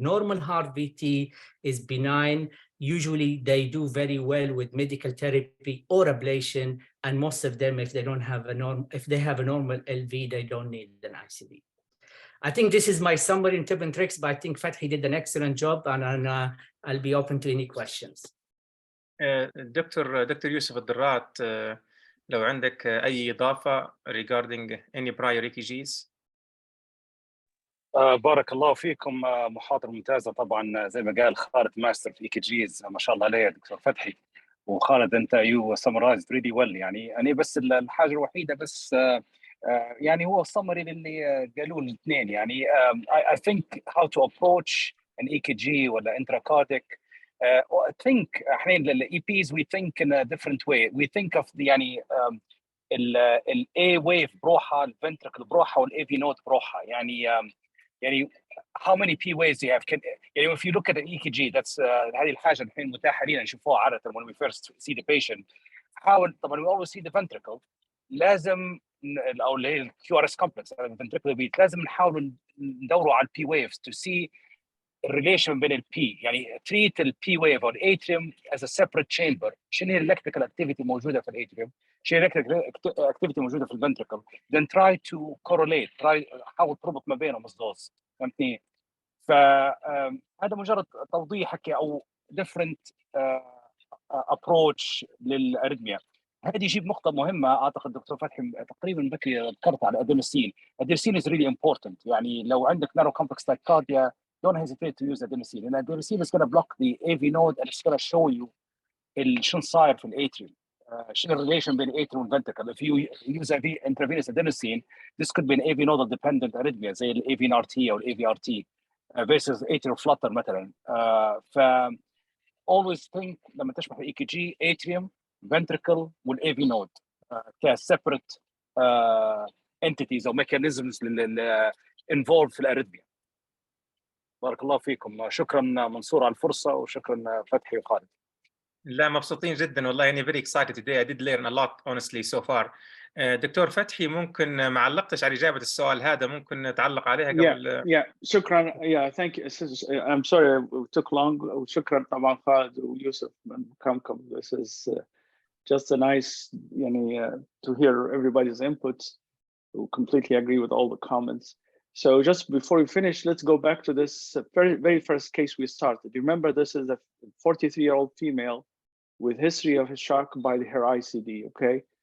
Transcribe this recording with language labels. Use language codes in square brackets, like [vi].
[en] Normal heart VT is benign. Usually they do very well with medical therapy or ablation, and most of them, if they don't have if they have a normal LV, they don't need an ICD. I think this is my summary in tip and tricks, but I think Fathi did an excellent job, and I'll be open to any questions. [ar] دكتور يوسف الضرات, لو عندك أي إضافة [en] regarding any prior EKGs. [ar] بارك الله فيكم, محاضرة ممتازة طبعا. زي ما قال خالد ماستر في EKGs, ما شاء الله عليه دكتور فتحي. [en] وخالد انت you summarized really well. [ar] يعني أنا بس الحاجة الوحيدة بس يعني هو السمري اللي قالوه الاثنين. [en] يعني I think how to approach an EKG ولا intracardiac. I think احنا ال EPs we think in a different way. We think of the يعني ال A wave بروحها, ال ventricle بروحها, وال AV node بروحها. يعني how many P waves do you have? يعني if you look at an EKG, that's [ar] هذه الحاجة الحين متاحة لنا نشوفوها عادة [en] when we first see the patient. حاول طبعا we always see the ventricle. [ar] لازم او اللي هي ال QRS complex ventricular beat, لازم نحاول ندوروا على ال P waves to see الريليشن بين البي. يعني treat البي ويف او الاتريوم as a separate chamber. شنو هي الالكتريكال اكتيفيتي موجوده في الاتريوم, شنو هي الالكتريكال اكتيفيتي موجوده في الفنتريكل, [en] then try to correlate, [ar] حاول تربط ما بينهم الدوز. فهمتني؟ فهذا مجرد توضيح او different approach للاريثميا. هذه يجيب نقطة مهمة أعتقد دكتور فتحي تقريبا بكري ذكرت على الأدينوسين. [en] الأدينوسين is really important. يعني لو عندك narrow complex tachycardia, don't hesitate to use adenosine. And adenosine is going to block the AV node and it's going to show you [ar] شنو صاير في الاتريوم, شنو الريليشن بين الاتريوم والفنتريكل. [en] If you use intravenous adenosine, this could be an AV nodal dependent arrhythmia زي ال AVNRT أو ال AVRT versus atrial flutter مثلا. ف always think لما تشرح ال EKG atrium ventricle والAV node كseparate entities أو mechanisms involved في الأريثميا. [ar] بارك الله فيكم. شكرا منصور على الفرصة وشكرا فتحي وخالد. لا مبسوطين جدا والله يعني [en] very excited today. I did learn a lot honestly so far. [ar] دكتور فتحي ممكن ما علقتش على إجابة السؤال هذا ممكن تعلق عليها قبل. [en] Yeah, [ar] شكرا. [en] Yeah, thank you. I'm sorry it took long. [ar] وشكرا طبعا خالد ويوسف من كمكم. [en] This is just a nice to hear everybody's input. We completely agree with all the comments. So just before we finish, let's go back to this very first case we started. Remember, this is a 43-year-old female with history of a shock by her ICD, okay?